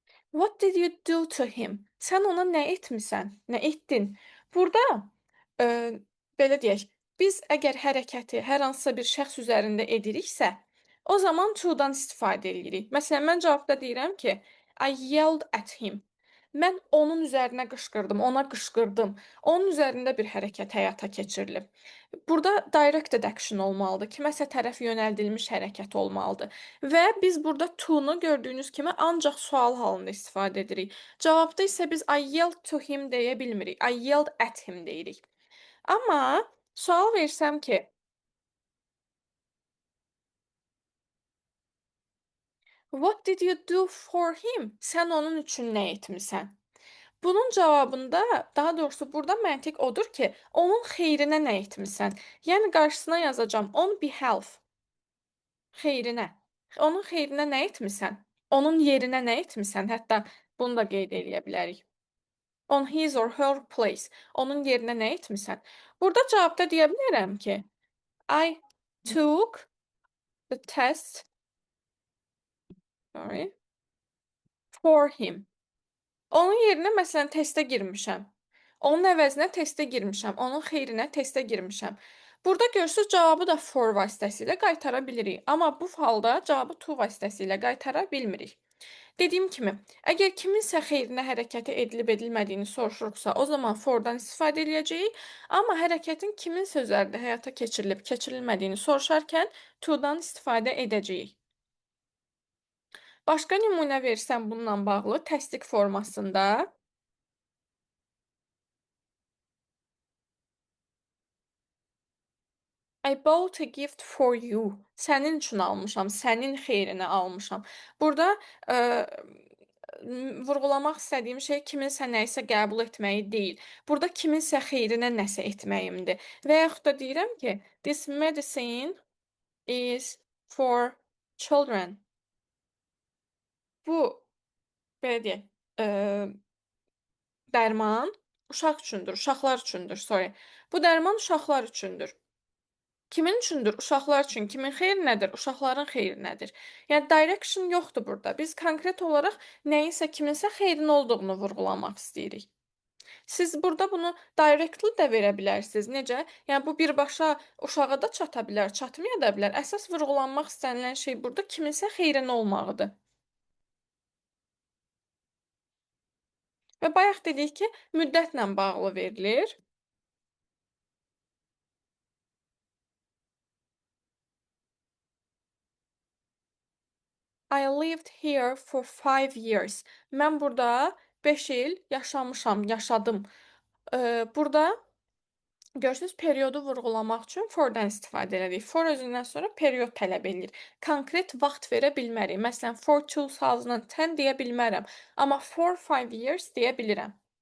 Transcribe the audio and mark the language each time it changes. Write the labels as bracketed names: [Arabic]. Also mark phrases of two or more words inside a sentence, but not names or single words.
[English] What did you do to him? [Azerbaijani] Sən ona nə etmisən? Nə etdin? Burada, eee, belə deyək, biz əgər hərəkəti hər hansısa bir şəxs üzərində ediriksə, o zaman to-dan istifadə edirik. Məsələn, mən cavabda deyirəm ki, [English] I yelled at him. [Azerbaijani] Mən onun üzərinə qışqırdım, ona qışqırdım. Onun üzərində bir hərəkət həyata keçirilib. Burada [English] directed action [Azerbaijani] olmalıdır, kiməsə tərəf yönəldilmiş hərəkət olmalıdır və biz burada to-nu gördüyünüz kimi ancaq sual halında istifadə edirik. Cavabda isə biz [English] I yelled to him [Azerbaijani] deyə bilmirik. [English] I yelled at him [Azerbaijani] deyirik. Amma sual versəm ki, [English] what did you do for him? [Azerbaijani] Sən onun üçün nə etmisən? Bunun cavabında, daha doğrusu burada məntiq odur ki, onun xeyrinə nə etmisən? Yəni qarşısına yazacağam [English] on behalf. [Azerbaijani] Xeyrinə. Onun xeyrinə nə etmisən? Onun yerinə nə etmisən? Hətta bunu da qeyd eləyə bilərik. [English] On his or her place. [Azerbaijani] Onun yerinə nə etmisən? Burada cavabda deyə bilərəm ki, [English] I took the test, sorry, for him. [Azerbaijani] Onun yerinə məsələn testə girmişəm. Onun əvəzinə testə girmişəm. Onun xeyrinə testə girmişəm. Burada görürsüz cavabı da for vasitəsilə qaytara bilirik. Amma bu halda cavabı to vasitəsilə qaytara bilmirik. Dediyim kimi, əgər kiminsə xeyrinə hərəkəti edilib-edilmədiyini soruşuruqsa, o zaman for-dan istifadə eləyəcəyik. Amma hərəkətin kimin sözlərində həyata keçirilib-keçirilmədiyini soruşarkən to-dan istifadə edəcəyik. Başqa nümunə versəm bununla bağlı təsdiq formasında. [English] I bought a gift for you. [Azerbaijani] Sənin üçün almışam, sənin xeyrinə almışam. Burada, vurğulamaq istədiyim şey kiminsə nəyisə qəbul etməyi deyil. Burada kiminsə xeyrinə nəsə etməyimdir. Və yaxud da deyirəm ki, [English] this medicine is for children. [Azerbaijani] Bu, belə deyək, dərman uşaq üçündür, uşaqlar üçündür, sorry. Bu dərman uşaqlar üçündür. Kimin üçündür? Uşaqlar üçün. Kimin xeyrinədir? Uşaqların xeyrinədir. Yəni direction yoxdur burada. Biz konkret olaraq nəyinsə, kiminsə xeyrinə olduğunu vurğulamaq istəyirik. Siz burada bunu directly də verə bilərsiniz. Necə? Yəni bu birbaşa uşağa da çata bilər, çatmaya da bilər. Əsas vurğulanmaq istənilən şey burada kiminsə xeyrinə olmağıdır. Və bayaq dedik ki, müddətlə bağlı verilir. [English] I lived here for 5 years. [Azerbaijani] Mən burada 5 il yaşamışam, yaşadım. Burada görürsüz periodu vurğulamaq üçün for-dan istifadə elədik. For özündən sonra period tələb eləyir. Konkret vaxt verə bilmərik. Məsələn, for 2010 deyə bilmərəm, amma [English] for 5 years [Azerbaijani] deyə bilirəm.